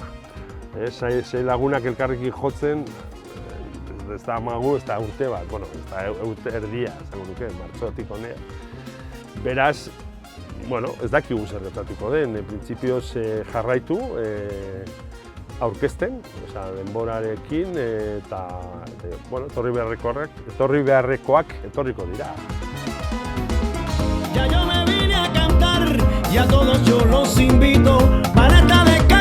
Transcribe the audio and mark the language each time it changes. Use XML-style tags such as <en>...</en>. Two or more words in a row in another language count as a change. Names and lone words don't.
<eu>Sei lagunak elkarrekin jotzen, ez da amagu, ez da urte bat, ez da urte erdia, esango nuke, martxotik honea. Beraz, ez dakigu zer gertatuko den, printzipioz jarraitu, aurkezten, denborarekin, eta etorri beharrekoak etorriko dira.</eu> <es>Ya yo me vine a cantar y a todos yo los invito para esta</es>